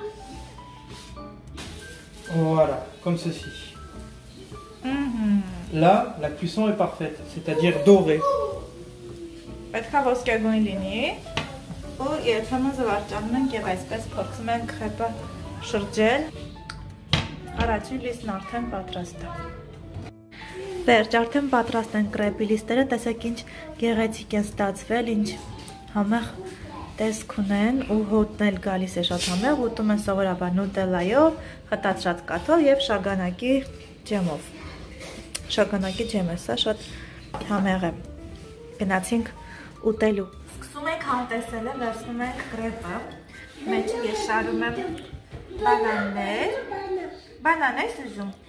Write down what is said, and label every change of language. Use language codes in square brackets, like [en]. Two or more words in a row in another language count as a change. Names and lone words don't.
[fr] Voilà, comme ceci. Là, la cuisson est parfaite, c'est-à-dire dorée. [hy] Պետք է ոսկեգույն լինի ու երբեմն զվարճանում ենք եւ այսպես փորձում ենք քրեպը շրջել։ Առաջին լիստն արդեն պատրաստ է։ Վերջ, արդեն պատրաստ են քրեպի լիստերը, տեսեք ինչ գեղեցիկ են ստացվել, ինչ համեղ տեսք ունեն ու հոտն էլ գալիս է շատ համեղ, ուտում են սովորաբար նուտելայով, խտացրած կաթով եւ շագանակի ջեմով։ Շագանակի ջեմը սա շատ համեղ է։ Գնացինք ուտելու։ Սկսում ենք համտեսելը, վերցնում ենք քրեպը, մեջ ես շարում եմ բանաններ, բանաներ ուզում,